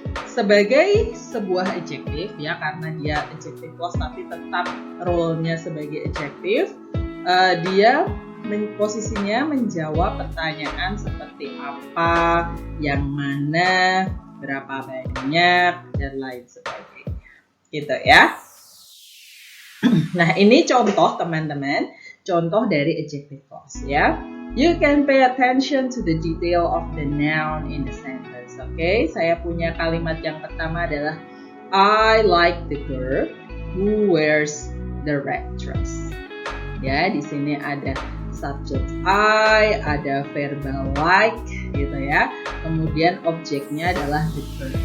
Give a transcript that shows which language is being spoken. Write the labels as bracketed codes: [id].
[id] Sebagai sebuah adjective ya, karena dia adjective clause tapi tetap role-nya sebagai adjective, dia posisinya menjawab pertanyaan seperti apa, yang mana, berapa banyak, dan lain sebagainya gitu ya. Nah, ini contoh teman-teman, contoh dari adjective clause ya. [en] You can pay attention to the detail of the noun in the sentence. [id] Oke, saya punya kalimat yang pertama adalah [en] I like the girl who wears the red dress. [id] Ya, di sini ada subject I, ada verbal like gitu ya. Kemudian objeknya adalah the girl.